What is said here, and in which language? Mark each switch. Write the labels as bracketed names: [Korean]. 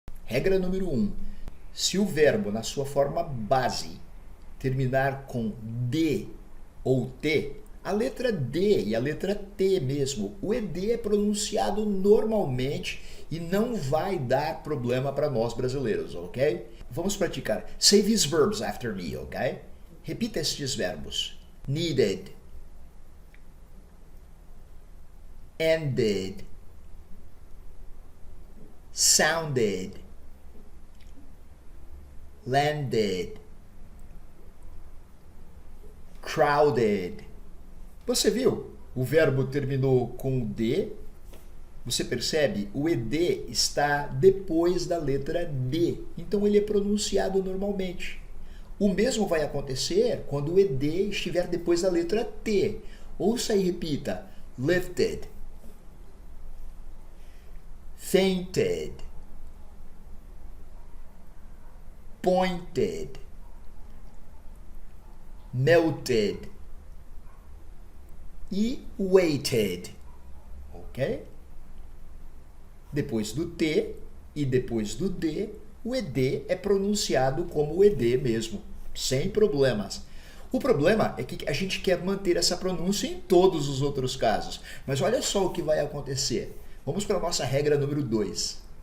[Portuguese] Regra número 1. Se o verbo, na sua forma base, terminar com D ou T, a letra D e a letra T mesmo, o ED é pronunciado normalmente e não vai dar problema para nós brasileiros, ok? Vamos praticar. [English] Say these verbs after me, ok? [Portuguese] Repita estes verbos. [English] Needed, ended, sounded, landed, crowded. [Portuguese] Você viu? O verbo terminou com D. Você percebe? O ED está depois da letra D. Então ele é pronunciado normalmente. O mesmo vai acontecer quando o ED estiver depois da letra T. Ouça e repita. [English] Lifted, fainted, pointed, melted e weighted, ok? [Portuguese] Depois do T e depois do D, o ED é pronunciado como o ED mesmo, sem problemas. O problema é que a gente quer manter essa pronúncia em todos os outros casos. Mas olha só o que vai acontecer. Vamos para a nossa regra número 2.